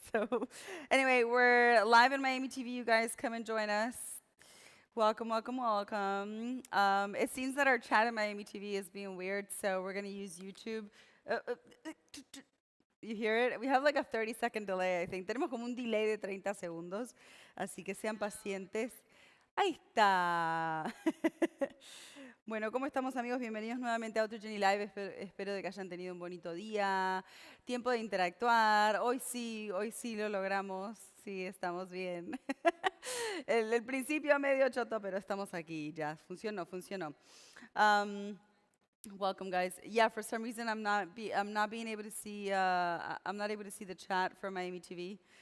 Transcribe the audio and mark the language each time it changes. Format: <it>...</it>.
<en>So anyway, we're live in Miami TV. You guys come and join us. Welcome. It seems that our chat in Miami TV is being weird, so we're gonna use YouTube. Uh, uh, You hear it? We have like a 30-second delay, I think.</en> <es>Tenemos como un delay de 30 segundos, así que sean pacientes. Ahí está. Bueno, ¿cómo estamos, amigos? Bienvenidos nuevamente a Autogeny Live. Espero de que hayan tenido un bonito día, tiempo de interactuar. Hoy sí lo logramos. Sí, estamos bien. El principio medio choto, pero estamos aquí ya. Funcionó.</es> <en>Um, Welcome, guys. Yeah, for some reason I'm not being able to see I'm not able to see the chat for Miami TV.</en>